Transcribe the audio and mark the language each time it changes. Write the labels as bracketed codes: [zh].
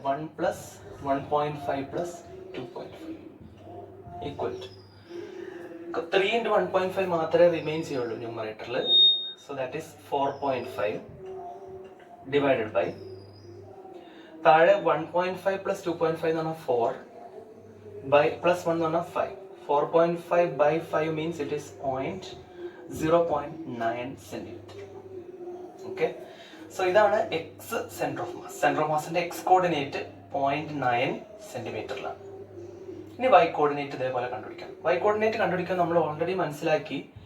[ml] 1 plus 1.5 plus 2.5 equal to 3 into 1.5 മാത്രമേ remain ചെയ്യുള്ളൂ ന്യൂമറേറ്ററിൽ. So that is 4.5 divided by താഴെ 1.5 പ്ലസ് 2.5 എന്ന് പറഞ്ഞാൽ 4 ബൈ പ്ലസ് 1 എന്ന് പറഞ്ഞാൽ 5. [en] 4.5 by 5 means it is 0.9 centimetre. [ml] Okay, so ഇതാണ് X centre of mass. Centre of മാസിന്റെ X coordinate 0.9 സെന്റിമീറ്ററിലാണ്. ഇനി വൈ കോർഡിനേറ്റ് ഇതേപോലെ കണ്ടുപിടിക്കാം. വൈ കോർഡിനേറ്റ് കണ്ടുപിടിക്കാൻ നമ്മൾ ഓൾറെഡി മനസ്സിലാക്കി.